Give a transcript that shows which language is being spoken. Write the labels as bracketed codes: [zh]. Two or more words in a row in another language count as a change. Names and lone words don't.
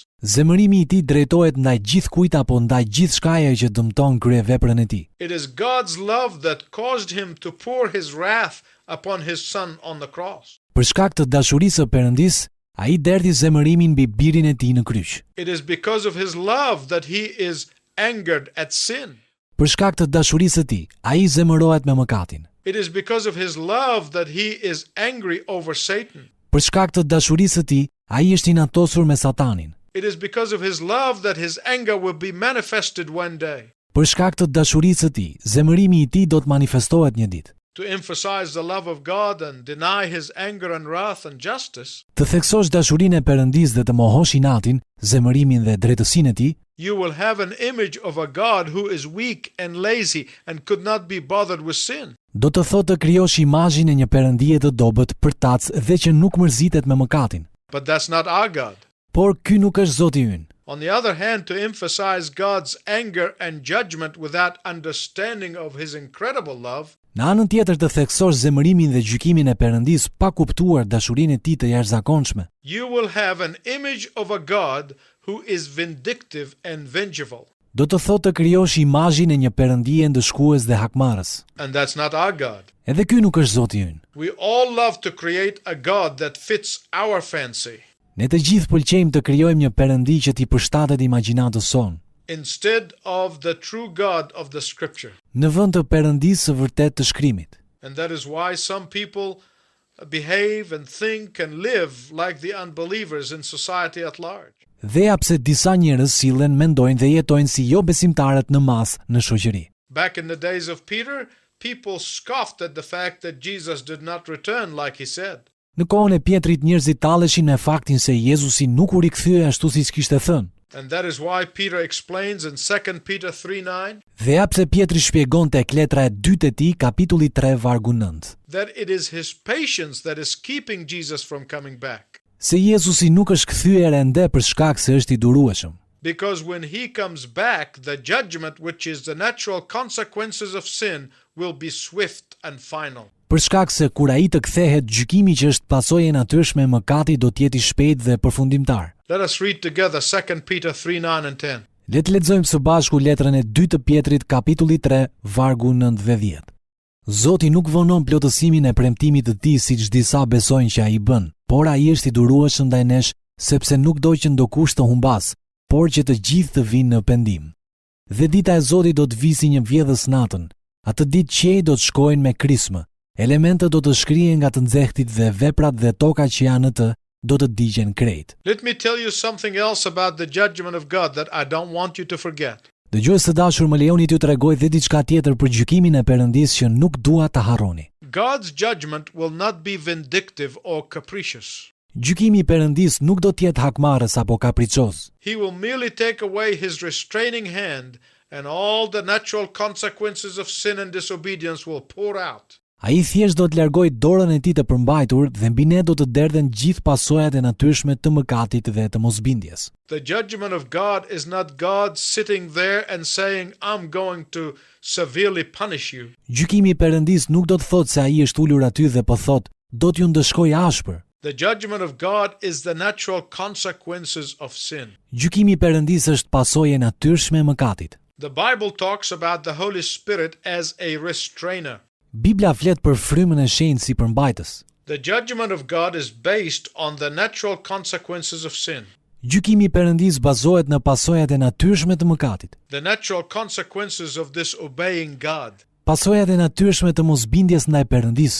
[sq] zemërimi i tij drejtohet ndaj gjithkujt apo ndaj gjithçkaje që dëmton kryeveprën e tij. [en] It is God's love that caused him to pour his wrath upon his son on the cross. [sq] Për shkak të dashurisë së Perëndis, ai derdhi zemërimin mbi birin e tij në kryq. [en] It is because of his love that he is angered at sin. [sq] Për shkak të dashurisë së tij, ai zemërohet me mëkatin. [en] It is because of his love that he is angry over Satan. [sq] Për shkak të dashurisë së tij, ai është inatosur me Satanin. [en] It is because of his love that his anger will be manifested one day. [sq] Për shkak të dashurisë së tij, zemërimi i tij do të manifestohet një ditë. [en] To emphasize the love of God and deny his anger and wrath and justice, [sq] Të theksosh dashurinë e Perëndis dhe të mohosh inatin, zemërimin dhe drejtësinë e tij, [en] you will have an image of a God who is weak and lazy and could not be bothered with sin. [sq] do të thotë të krijosh imazhin e një Perëndie të dobët, përtac dhe që nuk mërzitet me mëkatin. [en] But that's not our God. [sq] Por ky nuk është Zoti ynë. [en] On the other hand, to emphasize God's anger and judgment without understanding of his incredible love, [sq] Në anën tjetër të theksosh zemërimin dhe gjykimin e Perëndis pa kuptuar dashurinë e tij të jashtëzakonshme, [en] you will have an image of a God who is vindictive and vengeful. [sq] do të thotë të krijosh imazhin e një Perëndie ndëshkues dhe hakmarrës. [en] And that's not our God. [sq] Edhe ky nuk është Zoti ynë. [en] We all love to create a God that fits our fancy, [sq] Ne të gjithë pëlqejmë të krijojmë një Perëndi që t'i përshtatet imagjinatës sonë, [en] instead of the true God of the Scripture. [sq] në vend të Perëndisë së vërtet të shkrimit. [en] And that is why some people behave and think and live like the unbelievers in society at large. [sq] Dhe ja pse disa njerëz sillen, mendojnë dhe jetojnë si jo besimtarët në masë në shoqëri. [en] Back in the days of Peter, people scoffed at the fact that Jesus did not return like he said. [sq] Në kohën e Pjetrit njerëzit talleshin me faktin se Jezusi nuk u rikthye ashtu siç kishte thënë. [en] And that is why Peter explains in 2 Peter 3:9 [sq] Dhe ja pse Pjetri shpjegon tek letra e dytë e tij, kapitulli 3 vargu 9, [en] that it is his patience that is keeping Jesus from coming back. [sq] se Jezusi nuk është kthyer ende për shkak se është i durueshëm. [en] Because when he comes back, the judgment, which is the natural consequences of sin, will be swift and final. [sq] Për shkak se kur ai të kthehet, gjykimi që është pasojë e natyrshme e mëkatit do të jetë i shpejtë dhe përfundimtar. [en] Let us read together 2 Peter 3:9 and 10. [sq] Le të lexojmë së bashku letrën e 2 të Pjetrit, kapitulli 3, vargu 9 dhe 10. Zoti nuk vonon plotësimin e premtimit të tij siç disa besojnë që ai bën, por ai është i durueshëm ndaj nesh, sepse nuk do që ndokush të humbas, por që të gjithë të vinë në pendim. Dhe dita e Zotit do të vijë si një vjedhës natën. Atë ditë qiejt do të shkojnë me krismë. Elementet do të shkrihen nga të nxehtit dhe veprat dhe tokat që janë në të do të digjen krejt. [en] Let me tell you something else about the judgment of God that I don't want you to forget. [sq] Dëgjues të dashur, më lejoni t'ju tregoj dhe diçka tjetër për gjykimin e Perëndisë që nuk dua ta harroni. [en] God's judgment will not be vindictive or capricious. [sq] Gjykimi i Perëndisë nuk do të jetë hakmarrës apo kapricioz. [en] He will merely take away his restraining hand, and all the natural consequences of sin and disobedience will pour out. [sq] Ai thjesht do të largojë dorën e tij të përmbajtur dhe mbi ne do të derdhen gjithë pasojat e natyrshme të mëkatit dhe të mosbindjes. [en] The judgment of God is not God sitting there and saying, I'm going to severely punish you. [sq] Gjykimi i Perëndisë nuk do të thotë se ai është ulur aty dhe po thotë, do t'ju ndëshkoj ashpër. [en] The judgment of God is the natural consequences of sin. [sq] Gjykimi i Perëndisë është pasojë e natyrshme e mëkatit. [en] The Bible talks about the Holy Spirit as a restrainer. [sq] Bibla flet për frymën e shenjtë si përmbajtës. [en] The judgment of God is based on the natural consequences of sin. [sq] Gjykimi i Perëndisë bazohet në pasojat e natyrshme të mëkatit. [en] The natural consequences of disobeying God. [sq] Pasojat e natyrshme të mosbindjes ndaj Perëndisë.